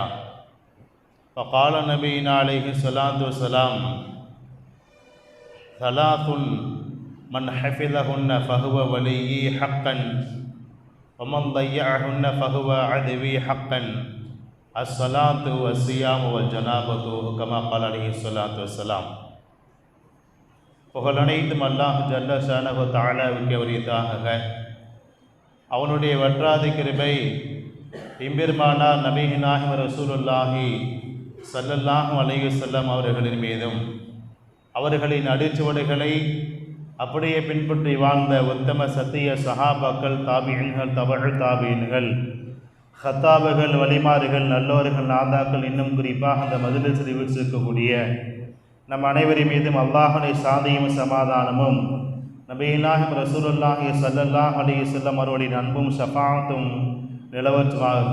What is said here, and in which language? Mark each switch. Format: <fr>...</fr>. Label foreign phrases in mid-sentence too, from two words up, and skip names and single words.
<ar>فقال نبينا عليه الصلاة والسلام: ثلاث من حفظهن فهو ولي حقا ومن ضيعهن فهو عدوي حقا: الصلاة والصيام والجنابة، كما قال عليه الصلاة والسلام.</ar> <ta>புகழ் அனைத்தும்</ta> <ar>الله جل شأنه</ar> <ta>தஆலாவுக்கு உரித்தாகுக. அவனுடைய வற்றாத கிருபை எம்பெருமானார் நபிகள் நாயகம்</ta> <ar>رسول الله صلى الله عليه وسلم</ar> <ta>அவர்களின் மீதும், அவர்களின் அடிச்சுவடுகளை அப்படியே பின்பற்றி வாழ்ந்த உத்தம சத்திய சஹாபாக்கள், தாபியின்கள், தபஉ தாபியின்கள், ஹத்தாபுகள், வலிமாறுகள், நல்லோர்கள், நாதாக்கள், இன்னும் குறிப்பாக அந்த மஜ்லிஸில் வீற்றிருக்கக்கூடிய நம் அனைவரின் மீதும் அல்லாஹ்வுடைய சாந்தியும் சமாதானமும், நபிகள் நாயகம்</ta> <ar>رسول الله صلى الله عليه وسلم</ar> <ta>அவர்களின் அன்பும் ஷஃபாஅத்தும் நிலவற்றுமாக.</ta>